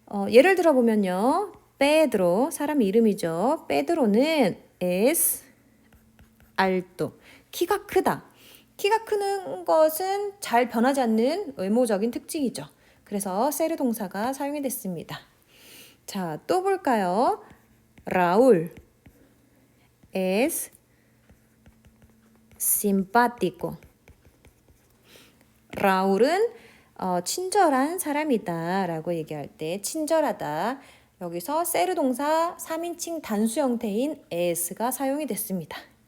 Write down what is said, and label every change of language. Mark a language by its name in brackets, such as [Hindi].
[Korean] 예를 들어보면요. 페드로, 사람 이름이죠. 페드로는 [Spanish] es alto, [Korean] 키가 크다. 키가 크는 것은 잘 변하지 않는 외모적인 특징이죠. 그래서 세르 동사가 사용이 됐습니다. 자, 또 볼까요? [Spanish] 라울 es simpático. [Korean] 라울은 친절한 사람이다 라고 얘기할 때 친절하다. 여기서 세르 동사 3인칭 단수 형태인 es가 사용이 됐습니다.